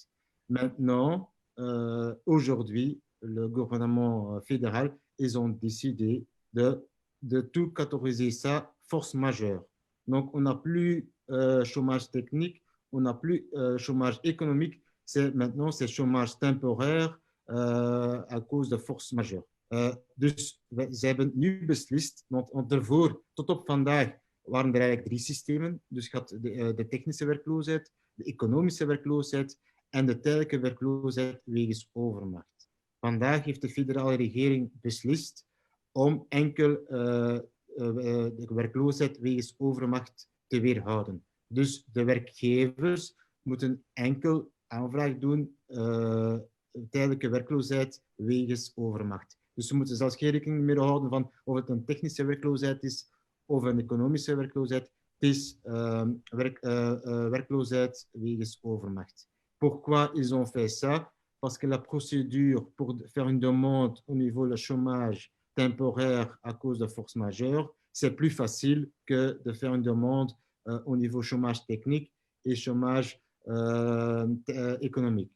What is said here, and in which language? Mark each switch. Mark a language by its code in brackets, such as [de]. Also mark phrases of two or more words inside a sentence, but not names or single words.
[fr] Maintenant, aujourd'hui, le gouvernement fédéral, ils ont décidé de tout catégoriser ça force majeure. Donc, on n'a plus chômage technique, on n'a plus chômage économique, maintenant c'est chômage temporaire à cause de force majeure. [nl] Dus ze hebben nu beslist, want daarvoor, tot op vandaag, waren er eigenlijk drie systemen. Dus je had de technische werkloosheid, de economische werkloosheid en de tijdelijke werkloosheid wegens overmacht. Vandaag heeft de federale regering beslist om enkel de werkloosheid wegens overmacht te weerhouden. Dus de werkgevers moeten enkel aanvraag doen tijdelijke werkloosheid wegens overmacht. Dus we moeten zelfs geen rekening meer houden van of het een technische werkloosheid is of een economische werkloosheid. Het is werkloosheid wegens overmacht. [fr] Pourquoi ils ont fait ça? Parce que la procédure pour faire une demande au niveau du chômage temporaire à cause de force majeure, c'est plus facile que de faire une demande au niveau chômage technique et chômage économique.